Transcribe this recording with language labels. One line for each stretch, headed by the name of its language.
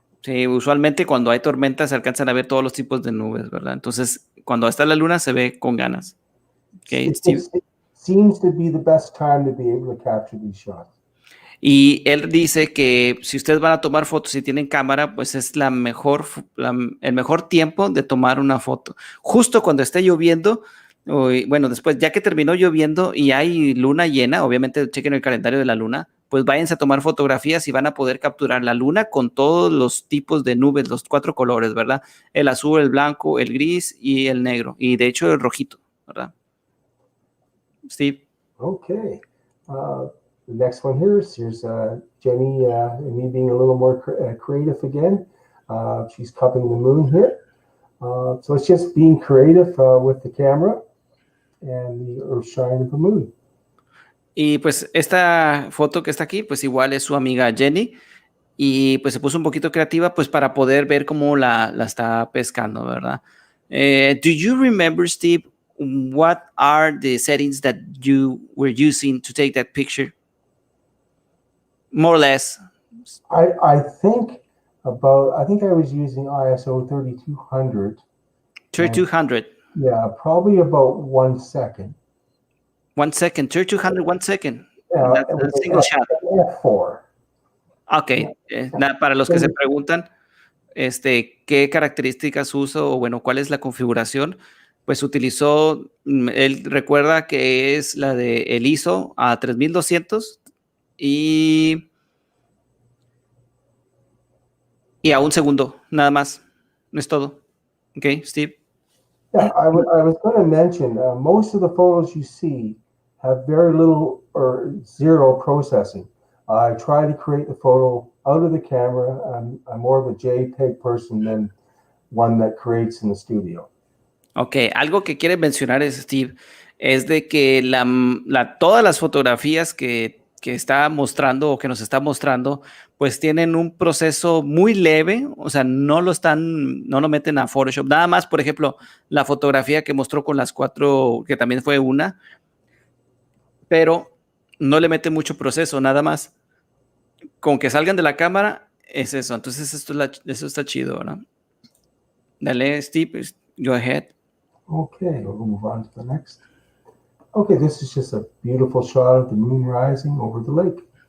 Spanish: Sí, usualmente cuando hay tormentas se alcanzan a ver todos los tipos de nubes, ¿verdad? Entonces, cuando está la luna se ve con ganas.
English: Okay, it seems to be the best time to be able to capture these shots.
Spanish: Y él dice que si ustedes van a tomar fotos y tienen cámara, pues es el mejor tiempo de tomar una foto. Justo cuando esté lloviendo, bueno, después, ya que terminó lloviendo y hay luna llena, obviamente chequen el calendario de la luna, pues váyanse a tomar fotografías y van a poder capturar la luna con todos los tipos de nubes, los 4 colores, ¿verdad? El azul, el blanco, el gris y el negro. Y de hecho el rojito, ¿verdad? Steve.
English: Okay. The next one here's Jenny and me being a little more creative again. She's cupping the moon here. So it's just being creative with the camera and the earth shine of the moon.
Spanish: Y pues esta foto que está aquí, pues igual es su amiga Jenny. Y pues se puso un poquito creativa pues para poder ver cómo la está pescando, ¿verdad?
English: Do you remember, Steve, what are the settings that you were using to take that picture? More or less. I think I was using ISO 3200. 3200. Yeah, probably about 1 second. 1 second, 3200, 1 second. That's a single shot. F4.
Spanish: Ok, para los que se preguntan, ¿qué características uso o bueno, cuál es la configuración? pues utilizó, él recuerda que es la de el ISO a 3200 y a un segundo, nada más. No es todo. Ok, Steve.
English: Yeah, I was going to mention most of the photos you see have very little or zero processing. I try to create the photo out of the camera. I'm more of a JPEG person than one that creates in the studio.
Spanish: Ok, algo que quiere mencionar es, Steve, es de que todas las fotografías que está mostrando o que nos está mostrando, pues tienen un proceso muy leve, o sea, no lo meten a Photoshop. Nada más, por ejemplo, la fotografía que mostró con las 4, que también fue una, pero no le mete mucho proceso, nada más. Con que salgan de la cámara, es eso. Entonces, eso está chido, ¿no? Dale,
English: Steve, go ahead. Okay, we'll move on to the next. Okay, this is just a beautiful shot of the moon rising over the lake.